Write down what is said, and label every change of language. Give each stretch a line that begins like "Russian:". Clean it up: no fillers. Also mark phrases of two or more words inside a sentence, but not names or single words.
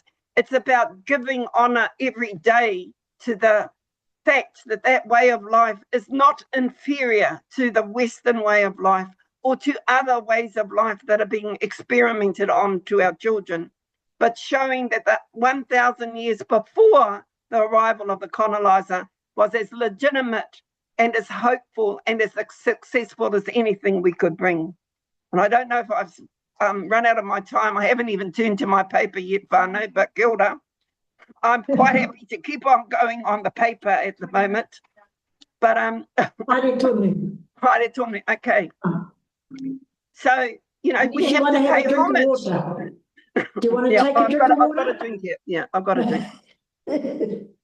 English: It's about giving honour every day to the fact that that way of life is not inferior to the Western way of life or to other ways of life that are being experimented on to our children, but showing that the 1,000 years before the arrival of the colonizer was as legitimate and as hopeful and as successful as anything we could bring. And I don't know if I've run out of my time. I haven't even turned to my paper yet, whānau, but
Māori: kia ora.
English: I'm quite happy to keep on going on the paper at the moment. But
Māori: Haere tonu.
English: Okay. So, we have to pay homage. Do you want to take a drink of water? I've got a drink here. Yeah, I've got a drink.